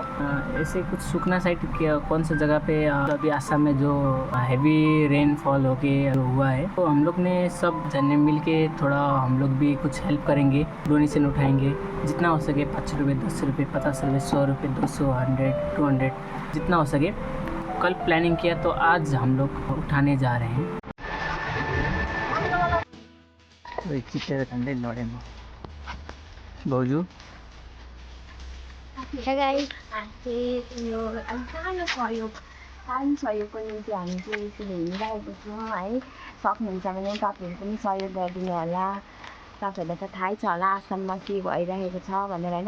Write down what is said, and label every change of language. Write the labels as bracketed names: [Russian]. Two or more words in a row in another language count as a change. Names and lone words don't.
[Hindi] ऐसे कुछ सुखना साइड कौन सा जगह पे अभी असम में जो [English] heavy rainfall [Hindi] होके हुआ है, तो हम लोग ने सब जने मिल के थोड़ा हम लोग भी कुछ हेल्प करेंगे, डोनेशन उठाएंगे जितना हो सके। 5 रुपये, 10 रुपये, 50 रुपये, 100 रुपये, 200, 100, 200, जितना हो सके। कल प्लानिंग किया तो आज हम लोग उठाने जा रहे हैं। [Nepali] भाउजू [English] Hey guys, [Nepali] चाहिँ यो अलिक सानो सहयोगको निम्ति हामी चाहिँ यसरी हिँडिरहेको छौँ है। सक्नुहुन्छ भने तपाईँहरू पनि सहयोग गरिदिनु होला। तपाईँहरूलाई त थाहै छ होला आसाममा के भइरहेको छ भनेर होइन।